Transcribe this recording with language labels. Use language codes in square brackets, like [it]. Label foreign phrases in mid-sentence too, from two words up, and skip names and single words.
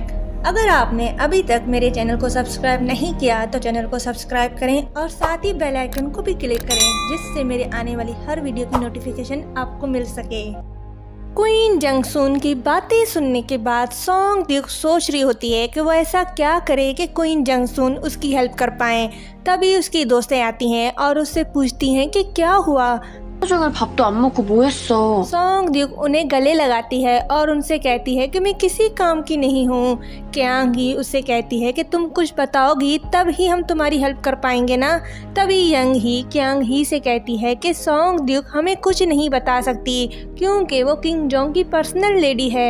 [hi] अगर आपने अभी तक मेरे चैनल को सब्सक्राइब नहीं किया तो चैनल को सब्सक्राइब करें और साथ ही [en] bell icon [hi] को भी क्लिक करें जिससे मेरे आने वाली हर वीडियो की नोटिफिकेशन आपको मिल सके। क्वीन जंगसून की बातें सुनने के बाद सोंग द्यूक सोच रही होती है कि वो ऐसा क्या करे कि क्वीन जंगसून उसकी हेल्प कर पाए। तभी उसकी दोस्तें आती हैं और उससे पूछती हैं कि क्या हुआ। [ko] 하루 밥도 안 먹고 뭐 했어? [hi] सोंग द्यूक उन्हें गले लगाती है और उनसे कहती है कि मैं किसी काम की नहीं हूँ। क्यांग ही उससे कहती है कि तुम कुछ बताओगी तब ही हम तुम्हारी हेल्प कर पाएंगे ना। तभी यंग ही क्यांग ही से कहती है कि सोंग द्यूक हमें कुछ नहीं बता सकती क्योंकि वो किंग जोंग की [en] personal lady [hi] है।